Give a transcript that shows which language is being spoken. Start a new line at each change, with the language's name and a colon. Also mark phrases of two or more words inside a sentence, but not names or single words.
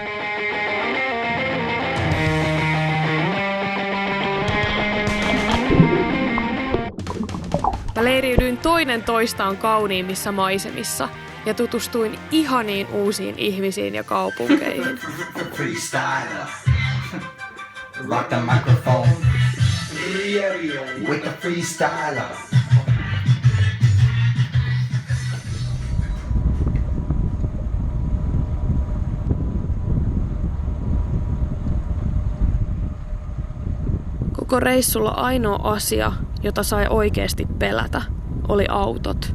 Finnish: Mä leiriydyin toinen toistaan kauniimmissa maisemissa ja tutustuin ihaniin uusiin ihmisiin ja kaupunkeihin.
English: Freestyler. Rock the microphone. With the freestyler.
Finnish: Koko reissulla ainoa asia, jota sai oikeasti pelätä, oli autot.